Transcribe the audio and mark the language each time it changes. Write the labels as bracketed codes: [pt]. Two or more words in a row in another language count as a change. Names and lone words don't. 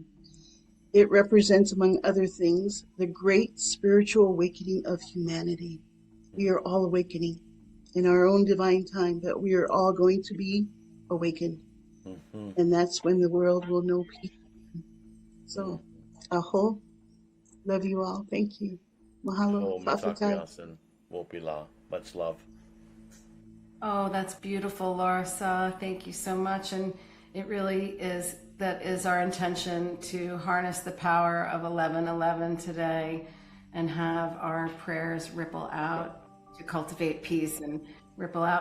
[en] It represents, among other things, the great spiritual awakening of humanity. We are all awakening in our own divine time, but we are all going to be awakened. And that's when the world will know peace. So, aho, love you all. Thank you. Mahalo. Fa'afetai. Wopila. Much love. Oh, that's beautiful, LauraSa. Thank you so much. And it really is, that is our intention, to harness the power of 1111 today, and have our prayers ripple out to cultivate peace and ripple out.